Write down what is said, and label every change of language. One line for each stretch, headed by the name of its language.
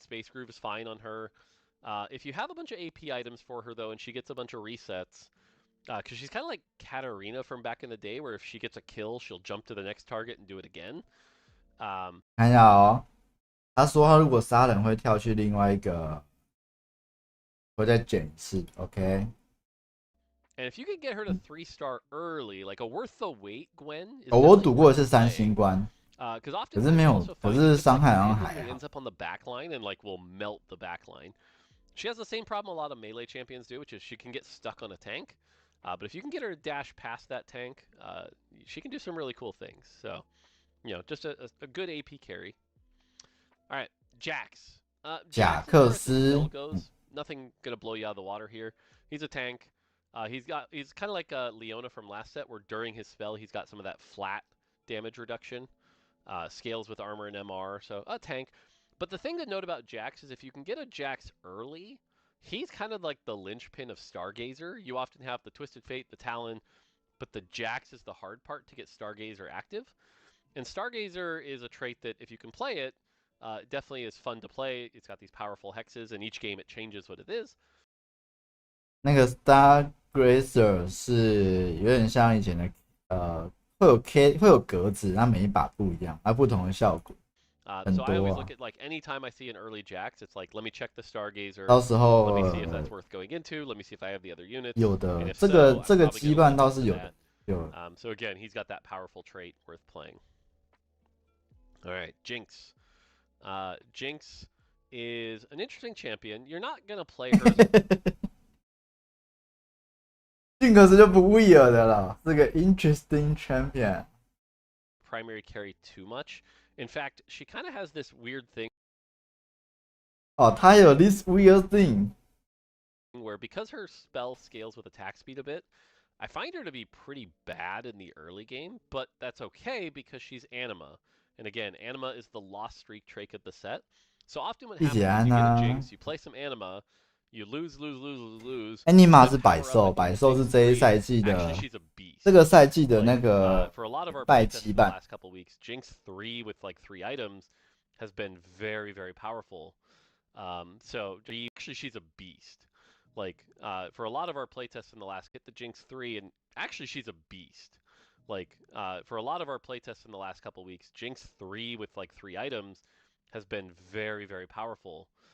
English: Space Groove is fine on her. If you have a bunch of AP items for her though, and she gets a bunch of resets, because she's kind of like Katarina from back in the day, where if she gets a kill, she'll jump to the next target and do it again.
Chinese: 看一下哦。他说他如果杀人会跳去另外一个，会再卷一次 ，OK。
English: And if you can get her to 3-star early, like a worth the wait, Gwen.
Chinese: 我赌过是3星关，可是没有，可是伤害好像还好。
English: Ends up on the back line and like will melt the back line. She has the same problem a lot of melee champions do, which is she can get stuck on a tank. But if you can get her to dash past that tank, she can do some really cool things. So, just a good AP carry. All right, Jax.
Chinese: Jax, 贾克斯
English: nothing gonna blow you out of the water here. He's a tank. He's kind of like Leona from last set, where during his spell he's got some of that flat damage reduction, scales with armor and MR, so a tank. But the thing to note about Jax is if you can get a Jax early, he's kind of like the linchpin of Stargazer. You often have the Twisted Fate, the Talon, but the Jax is the hard part to get Stargazer active. And Stargazer is a trait that if you can play it, definitely is fun to play. It's got these powerful hexes, and each game it changes what it is.
Chinese: 那个 Stargazer 是有点像以前的会有格子，它每一把不一样，它不同的效果。
English: So I always look at like anytime I see an early Jax, it's like let me check the Stargazer.
Chinese: 到时候
English: let me see if that's worth going into. Let me see if I have the other units.
Chinese: 有的，这个羁绊倒是有的。
English: So again, he's got that powerful trait worth playing. All right, Jinx. Jinx is an interesting champion. You're not gonna play her.
Chinese: 进可是就不
English: weird
Chinese: 的了，是个
English: interesting champion. Primary carry too much. In fact, she kind of has this weird thing.
Chinese: 哦，她有
English: this weird thing. Where because her spell scales with attack speed a bit, I find her to be pretty bad in the early game, but that's okay because she's Anima. And again, Anima is the lost streak trait of the set. So often what happens is you get a Jinx, you play some Anima, you lose.
Chinese: Anima 是百兽，百兽是这一赛季的，这个赛季的那个败羁绊。
English: Jinx 3 with like 3 items has been very, very powerful. So actually she's a beast. Like for a lot of our playtests in the last, get the Jinx 3, and actually she's a beast. Like for a lot of our playtests in the last couple weeks, Jinx 3 with like 3 items has been very, very powerful.